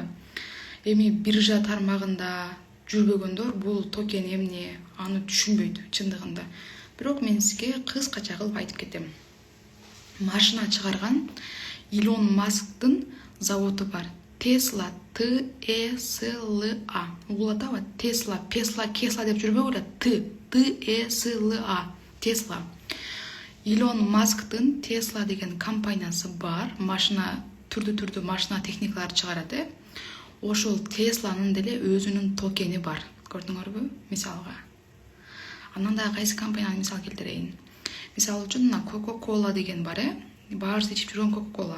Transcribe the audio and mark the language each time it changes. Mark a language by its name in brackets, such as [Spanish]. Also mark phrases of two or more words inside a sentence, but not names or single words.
[Kyrgyz] Эми биржа тармагында жүрбөгөндөр бул токен эмне, аны түшүнбөйт чындыгында. Бирок мен сизге кыскача кылып айтып кетем. Машина чыгарган Илон Масктын заводу бар. Tesla, T-E-S-L-A. Угулатабы? Tesla, Кесла деп жүрбөгүлө. T-E-S-L-A. Tesla. Илон Масктын Tesla деген компаниясы бар. Машина түрдүү машина техникалар чыгарат. Ошол Тесланын деле өзүнүн токени бар. Көрдүңөрбү? Мисалга. Андан да кайсы компанияны мисал келтирейин. Мисалы үчүн Coca-Cola деген бар, баарыбыз ичип жүргөн Coca-Cola.